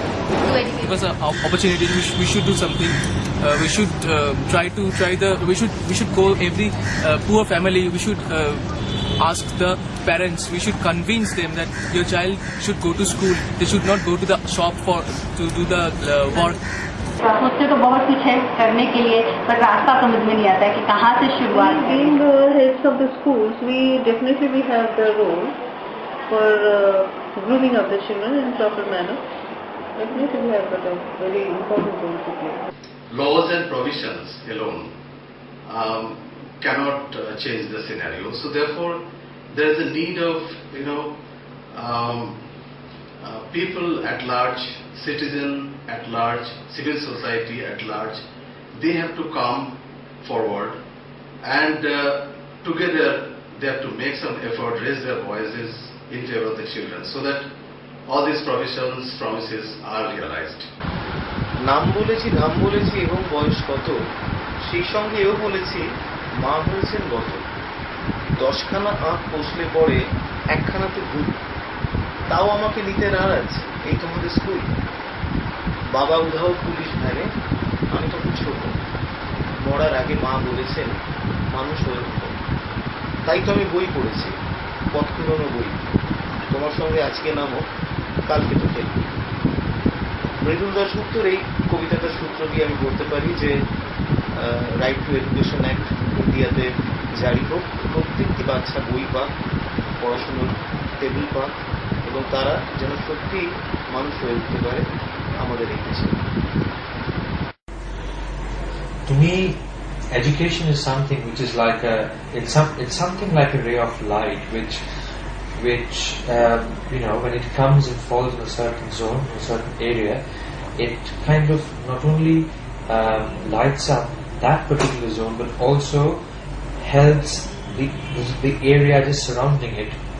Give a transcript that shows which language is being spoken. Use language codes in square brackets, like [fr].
[en] Give us an opportunity. We should do something. We should we should go every poor family. We should ask the parents. We should convince them that your child should go to school. They should not go to the shop to do the work. [hi] सोचते तो बहुत कुछ है करने के लिए, पर रास्ता समझ में नहीं आता है कि कहाँ से शुरुआत। [en] Being heads of the schools, we definitely have the role for grooming of the children in proper manner. Definitely we have got a very important role to play. Laws and provisions alone cannot change the scenario. So therefore, there is a need of people at large, citizen at large, civil society at large. They have to come forward, and together they have to make some effort, raise their voices in favor of the children, so that all these provisions, promises are realized. [bn] নাম বলেছি, ধাম বলেছি এবং বয়স কত, সেই সঙ্গে এও বলেছি মা হয়েছেন গত। 10খানা আঁখ পৌঁছলে পরে একখানাতে ভুল, তাও আমাকে নিতে নারাজ, এই তোমাদের স্কুল। বাবা উধাও পুলিশ ভ্যানে, আমি তখন ছোট, মরার আগে মা বলেছেন মানুষ হয়ে উঠো। তাই তো আমি বই পড়েছি, পথ পুরনো বই, তোমার সঙ্গে আজকে নামো, কালকে তো খেলবি। মৃদুল দাশগুপ্তর এই কবিতাটার সূত্র দিয়ে আমি বলতে পারি যে রাইট টু এডুকেশন অ্যাক্ট ইন্ডিয়াতে জারি হোক, প্রত্যেকটি বাচ্চা বই পাক, পড়াশুনোর টেবিল পাক, এবং তারা যেন সত্যি মানুষ হয়ে উঠতে পারে আমাদের এই দেশে। [en] to me, education is something which is like it's something like a ray of light, which when it comes and falls in a certain zone, in a certain area, it kind of not only lights up that particular zone, but also helps the area just surrounding it